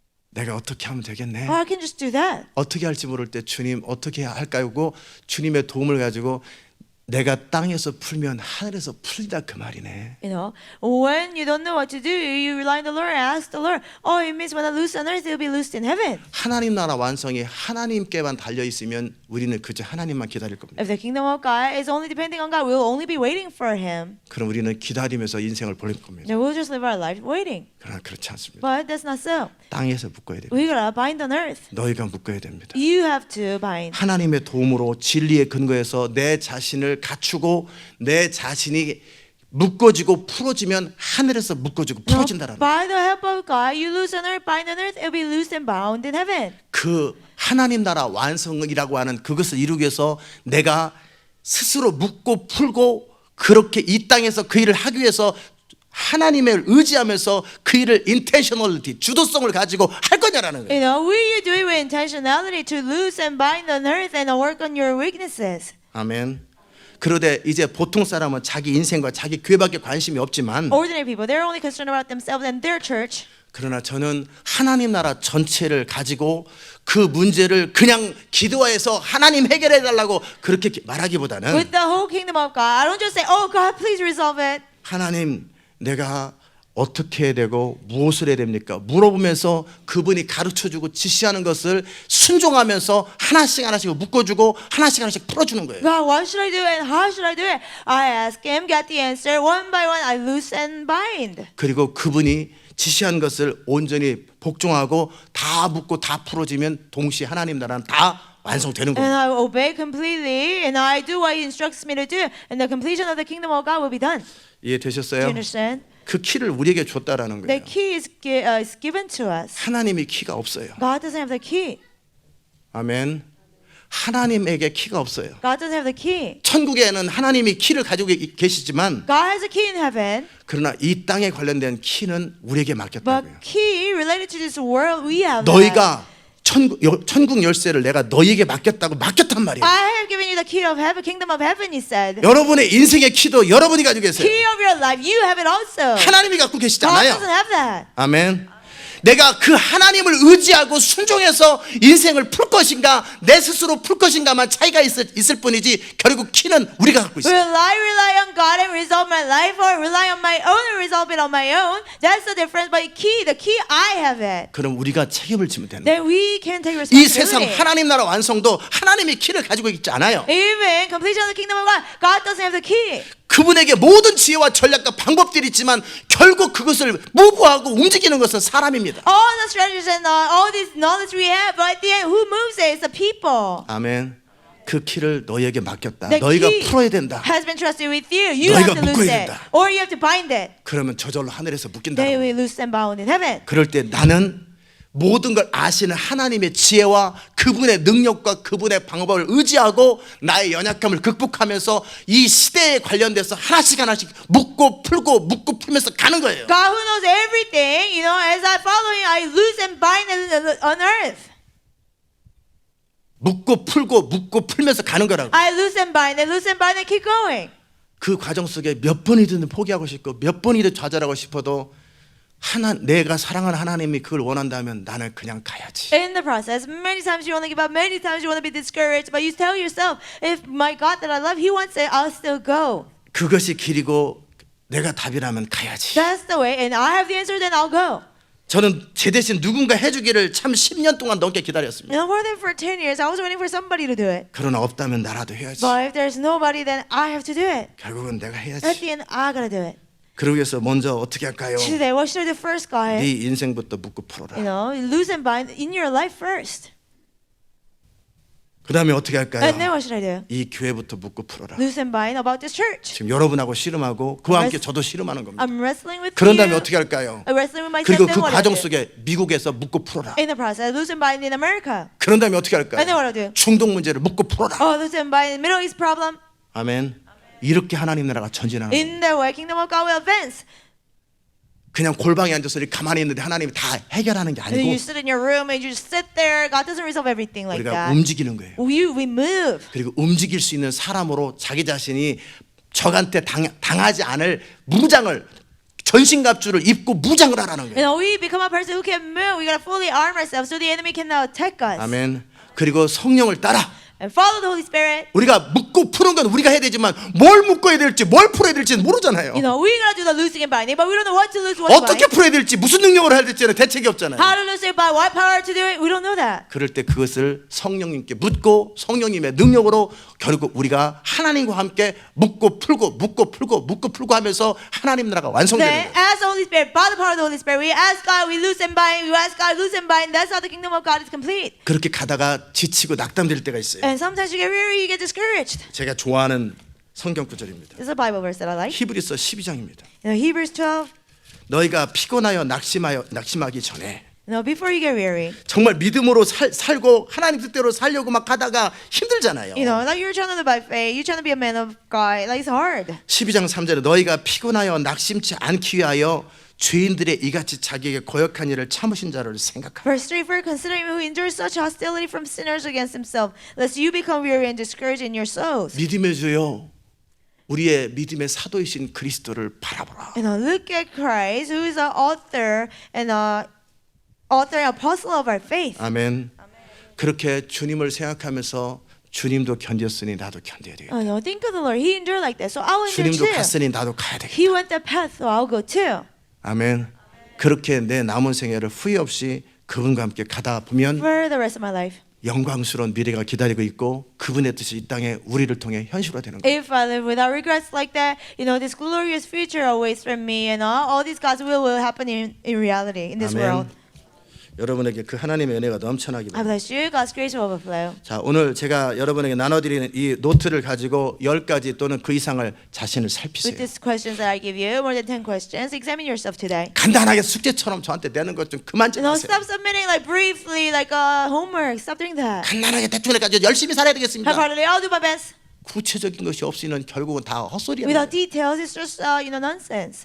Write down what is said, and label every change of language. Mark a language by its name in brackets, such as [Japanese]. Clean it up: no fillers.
[Korean] 내가 어떻게 하면 되겠네. [English] Oh, I can just do that. [Korean] 어떻게 할지 모를 때 주님 어떻게 할까요? 하고 주님의 도움을 가지고 내가 땅에서 풀면 하늘에서 풀리다 그 말이네. [English] You know, when you don't know what to do, you rely on the Lord and ask the Lord. Oh, it means when I loose on earth, it will be loosed in heaven. [Korean] 하나님 나라 완성이 하나님께만 달려 있으면 우리는 그저 하나님만 기다릴 겁니다. [English] If the kingdom of God is only depending on God, we'll only be waiting for Him. [Korean] 그럼 우리는 기다리면서 인생을 보낼 겁니다. [English] Then we'll just live our life waiting. [Korean] 그러나 그렇지 않습니다. [English] But that's not so. [Korean] 땅에서 묶어야 됩니다. [English] We gotta bind on earth. [Korean] 너희가 묶어야 됩니다. [English] You have to bind. [Korean] 하나님의 도움으로 진리에 근거해서 내 자신을 갖추고 내 자신이 묶어지고 풀어지면 하늘에서 묶어지고 [English] No, [Korean] 풀어진다라는 [English] by the help of God, you loose on earth, bind on earth, it'll be loosed and bound in heaven. [Korean] 그 하나님 나라 완성이라고 하는 그것을 이루기 위해서 내가 스스로 묶고 풀고 그렇게 이 땅에서 그 일을 하기 위해서 하나님을 의지하면서 그 일을 intentionality 주도성을 가지고 할 거냐라는 거예요. [English] You know, will you do it with intentionality to loose and bind on earth and work on your weaknesses? [Korean] 아멘. 그런데 이제 보통 사람은 자기 인생과 자기 교회밖에 관심이 없지만 [English] Ordinary people, they're only concerned about themselves and their church. [Korean] 그러나 저는 하나님 나라 전체를 가지고 그 문제를 그냥 기도해서 하나님 해결해 달라고 그렇게 말하기보다는 [English] With the whole kingdom of God, I don't just say, "Oh God, please resolve it." [Korean] 하나님 내가 어떻게 해야 되고 무엇을 해야 됩니까? 물어보면서 그분이 가르쳐주고 지시하는 것을 순종하면서 하나씩 하나씩 묶어주고 하나씩 하나씩 풀어주는 거예요. [English] God, what should I do and how should I do it? I ask Him, get the answer. One by one, I loose and bind. [Korean] 그리고 그분이 지시한 것을 온전히 복종하고 다 묶고 다 풀어지면 동시에 하나님 나라는 다 완성되는 [English] And [Korean] 거예요. [English] I obey completely, and I do what He instructs me to do, and the completion of the kingdom of God will be done. Do you [Korean] 이해되셨어요? [English] understand? [Korean] 그 키를 우리에게 줬다라는 [English] The [Korean] 거예요. [English] key is given to us. [Korean] 하나님이 키가 없어요. [English] God doesn't have the key. [Korean] 아멘. 하나님에게 키가 없어요. [English] God doesn't have the key. [Korean] 천국에는 하나님이 키를 가지고 계시지만 [English] God has a key in heaven, [Korean] 그러나 이 땅에 관련된 키는 우리에게 [English] but [Korean] 맡겼다고요. [English] key related to this world, we have that. [Korean] 너희가 천국 열쇠를 내가 너희에게 맡겼단 말이에요. [English] I have given you the key of heaven, kingdom of heaven, He said. [Korean] 여러분의 인생의 키도 여러분이 가지고 계세요. [English] Key of your life, you have it also. [Korean] 하나님이 갖고 계시지 [English] God [Korean] 않아요. [English] doesn't have that. [Korean] 아멘. 내가 그 하나님을 의지하고 순종해서 인생을 풀 것인가 내 스스로 풀 것인가만 차이가 있을 뿐이지 결국 키는 우리가 갖고 있어요. [English] Will I rely on God and resolve my life, or rely on my own and resolve it on my own? That's the difference. But the key, I have it. [Korean] 그럼 우리가 책임을 지면 되는 거예요. [English] Then we can take [Korean] 이 세상 [English] responsibility. [Korean] 하나님 나라 완성도 하나님이 키를 가지고 있지 않아요. [English] Even completion of the kingdom of God, God doesn't have the key. [Korean] 그분에게 모든 지혜와 전략과 방법들이 있지만 결국 그것을 무부하고 움직이는 것은 사람입니다. [English] All the strategies and all this knowledge we have, but at the end, who moves it? It's the people. [Korean] 아멘. 그 키를 너희에게 맡겼다. [English] The [Korean] 너희가 [English] key [Korean] 풀어야 된다. [English] has been trusted with you. You [Korean] 너희가 [English] have to loose [Korean] 묶어야 [English] it, [Korean] 된다. [English] or you have to bind it. [Korean] 그러면 저절로 하늘에서 묶인다. [English] They will loose and bound in heaven. [Korean] 그럴 때 나는 모든 걸 아시는 하나님의 지혜와 그분의 능력과 그분의 방법을 의지하고 나의 연약함을 극복하면서 이 시대에 관련돼서 하나씩 묶고 풀면서 가는 거예요. [English] God who knows everything, you know, as I follow Him, I loose and bind on earth. [Korean] 묶고 풀면서 가는 거라고. [English] I loose and bind and keep going. [Korean] 그 과정 속에 몇 번이든 포기하고 싶고 몇 번이든 좌절하고 싶어도 내가 사랑하는 하나님이 그걸 원한다면 나는 그냥 가야지. [English] In the process, many times you want to give up, many times you want to be discouraged, but you tell yourself, if my God that I love, He wants it, I'll still go. [Korean] 그것이 길이고 내가 답이라면 가야지. [English] That's the way, and I have the answer, then I'll go. [Korean] 저는 제 대신 누군가 해주기를 참 10년 동안 넘게 기다렸습니다. [English] You know, more than for 10 years, I was waiting for somebody to do it. [Korean] 그러나 없다면 나라도 해야지. [English] But if there's nobody, then I have to do it. [Korean] 결국은 내가 [English] At [Korean] 해야지. [English] the end, I gotta do it. [Korean] 그러기 위해서 먼저 어떻게 할까요? [English] Today, what should I do first, God? [Korean] 네 인생부터 묶고 풀어라. [English] You know, loose and bind in your life first. [Korean] 그 다음에 어떻게 할까요? [English] And then what should I do? [Korean] 이 교회부터 묶고 풀어라. [English] Loose and bind about this church. [Korean] 지금 여러분하고 씨름하고 그와 함께 저도 씨름하는 겁니다. [English] I'm wrestling with [Korean] 그런 다음에 [English] you. [Korean] 어떻게 할까요? [English] I'm wrestling with myself. [Korean] 그리고 [English] Then [Korean] 그 [English] what I [Korean] 과정 [English] do? [Korean] 속에 미국에서 묶고 풀어라. [English] In the process, loose and bind in America. [Korean] 그런 다음에 어떻게 할까요? [English] And then what I do? [Korean] 중동 문제를 묶고 풀어라. [English] Oh, loose and bind in the Middle East problem. [Korean] 아멘. 이렇게 하나님 나라가 전진하는 거예요. [English] In the way, kingdom of God will advance. [Korean] 그냥 골방에 앉아서 이렇게 가만히 있는데 하나님이 다 해결하는 게 [English] And then you [Korean] 아니고 [English] sit in your room and you just sit there. God doesn't resolve everything like [Korean] 우리가 [English] that. [Korean] 움직이는 거예요. [English] We move. [Korean] 그리고 움직일 수 있는 사람으로 자기 자신이 적한테 당하지 않을 무장을 전신갑주를 입고 무장을 하라는 [English] You [Korean] 거예요. [English] know, we become a person who can move. We gotta fully arm ourselves so the enemy cannot attack us. [Korean] 아멘. 그리고 성령을 따라 [English] And follow the Holy Spirit. [Korean] 우리가 묻고 푸는 건 우리가 해야 되지만 뭘 묶어야 될지 뭘 풀어야 될지는 모르잖아요. [English] You know, we gotta do the loosing and binding, but we don't know what to loose, what to [Korean] 어떻게 풀어야 될지 무슨 능력으로 해야 될지는 대책이 없잖아요. [English] How to loose it, by what power to do it, we don't know that. [Korean] 그럴 때 그것을 성령님께 묻고 성령님의 능력으로 결국 우리가 하나님과 함께 묶고 풀고 묶고 풀고 묶고 풀고 하면서 하나님 나라가 완성되는 [English] Then, [Korean] 거예요. [English] as the Holy Spirit, by the power of the Holy Spirit, we ask God, we loose and bind, we ask God, loose and bind. That's how the kingdom of God is complete. [Korean] 그렇게 가다가 지치고 낙담될 때가 있어요. [English] And sometimes you get weary, you get discouraged. [Korean] 제가 좋아하는 성경 구절입니다. [English] This is a Bible verse that I like. [Korean] 히브리서 12장입니다. [English] You know, Hebrews 12. [Korean] 너희가 피곤하여 낙심하기 전에 [English] You know, before you get weary, [Korean] 정말 믿음으로 살고 하나님 뜻대로 살려고 막 하다가 힘들잖아요. [English] you know, like you're trying to live by faith, you're trying to be a man of God, like it's hard. [Korean] 12장 3절에 너희가 피곤하여 낙심치 않기 위하여 죄인들의 이같이 자기에게 고역한 일을 참으신 자를 생각하라. [English] Verse 3, for considering who endures such hostility from sinners against himself, lest you become weary and discouraged in your souls. [Korean] 믿음의 주요 우리의 믿음의 사도이신 그리스도를 바라보라. [English] You know, look at Christ, who is the author and apostle of our faith. [Korean] 아멘. 그렇게 주님을 생각하면서 주님도 견뎠으니 나도 견뎌야 되겠다. [English] Oh no, think of the Lord. He endured like that, so I'll endure [Korean] 주님도 [English] too. [Korean] 갔으니 나도 가야 되겠다. [English] He went that path, so I'll go too. [Korean] 아멘. 그렇게 내 남은 생애를 후회 없이 그분과 함께 가다 보면 [English] For the rest of my life. [Korean] 영광스러운 미래가 기다리고 있고 그분의 뜻이 이 땅에 우리를 통해 현실화되는 거예요. [English] If I live without regrets like that, you know, this glorious future awaits for me, and all these God's will happen in reality in this world. [Korean] 여러분에게 그 하나님의 은혜가 넘쳐나기 [English] I bless you. God's grace will overflow. [Korean] 자, 오늘 제가 여러분에게 나눠드리는 이 노트를 가지고 10가지 또는 그 이상을 자신을 [English] With [Korean] 살피세요. [English] these questions that I give you, more than 10 questions, examine yourself today. [Korean] 간단하게 숙제처럼 저한테 내는 것 좀 그만 좀 [English] You know, [Korean] 하세요. [English] stop submitting like briefly, like homework. Stop doing that. [Korean] 간단하게 대충 해가지고 열심히 살아야 되겠습니다. [English] Half-heartedly, I'll do my best. [Korean] 구체적인 것이 없이는 결국은 다 헛소리야. [English] Without details, it's just nonsense.